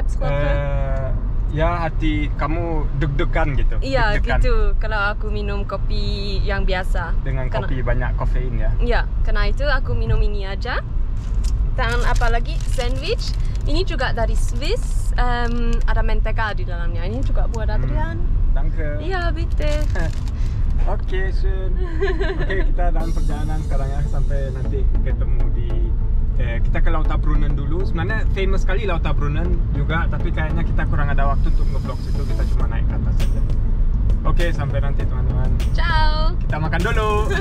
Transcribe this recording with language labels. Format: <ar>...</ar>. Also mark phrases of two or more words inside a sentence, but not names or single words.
<id>ya hati kamu deg-degan gitu. Iya gitu. Kalau aku minum kopi yang biasa. Dengan kopi banyak kafein ya. Iya, karena itu aku minum ini aja. Dan apalagi sandwich. Ini juga dari Swiss. Ada mentega di dalamnya. Ini juga buat Adrian. Danke. Iya, bitte. Oke, schön. Oke, kita dalam perjalanan sekarang ya sampai nanti ketemu di kita ke Lauterbrunnen dulu. Sebenarnya famous sekali Lauterbrunnen juga, tapi kayaknya kita kurang ada waktu untuk nge-vlog situ. Kita cuma naik ke atas saja. Oke, sampai nanti teman-teman. Ciao. Kita makan dulu.</id>